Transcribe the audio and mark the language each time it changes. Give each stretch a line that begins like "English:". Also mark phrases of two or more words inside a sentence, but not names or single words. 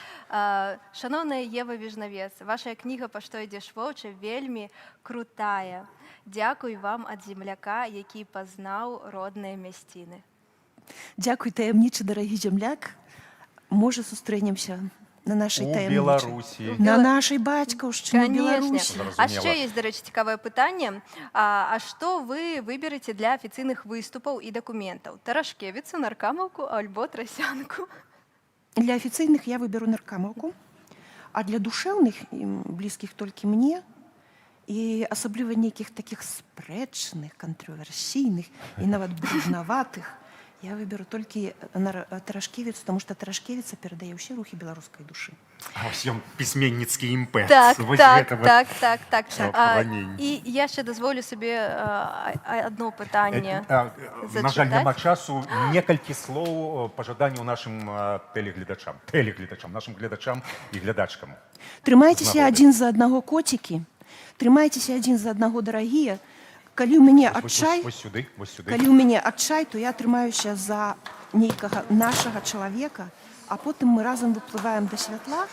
Belarusian: Шаноўная Ева Вежнавец, ваша кніга «Па што ідзеш воўча» вельмі крутая. Дзякуй вам ад земляка, які пазнаў родныя мясціны. Дзякуй, таямнічы дарагі земляк. Можа, сустрэнемся на нашай таямнічай. У Беларусі. На нашай бацькаўшчыне Беларусі.
Ukrainian: А ще є, до речі, цікаве питання. А що ви виберете для офіційних виступів і документів? Тарашкевицу, Наркамовку або Тросянку?
Belarusian: Для афіцыйных я выберу Наркамаўку, а для душэўных, блізкіх толькі мне, і асабліва нейкіх такіх спрэчных, кантраверсійных і нават бруднаватых, я выберу толькі Тарашкевіцу, таму што Тарашкевіца перадае ўсе рухі беларускай душы. А ось ён пісьменніцкі імпэт. Так. Паваненне.
Ukrainian: І я ще дозволю собі одне питання зачитати.
Belarusian: На жаль, няма часу. Некалькі слоў пажаданняў нашым телегледачам, нашым гледачам і глядачкам. Трымайцеся адзін за аднаго, коцікі. Трымайцеся адзін за аднаго, дарагія. Калі ў мяне адчай, калі ў мяне адчай, то я трымаюся за нейкага нашага чалавека, а потым мы разам выплываем да святла.